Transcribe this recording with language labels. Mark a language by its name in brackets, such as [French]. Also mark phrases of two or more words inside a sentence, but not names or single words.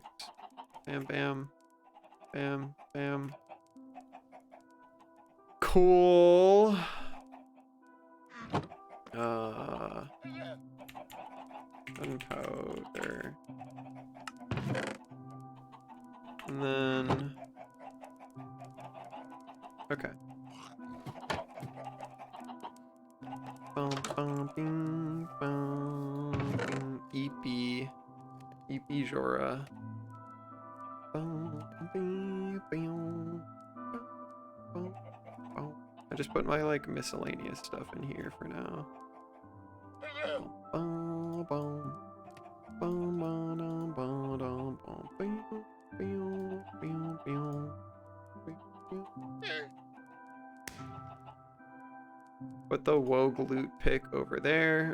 [English] Bam, bam. Bam, bam. Cool. Gunpowder. And then... Okay. Bum, bum, bing, bum, bing. EP. EP Jora. Bum, bing, bing, bum, bum. I just put my like miscellaneous stuff in here for now. Bum, bum, bum, bum, bum, bum, bum, bing, bing, bing, bing, bing. Put the Wogue loot pick over there.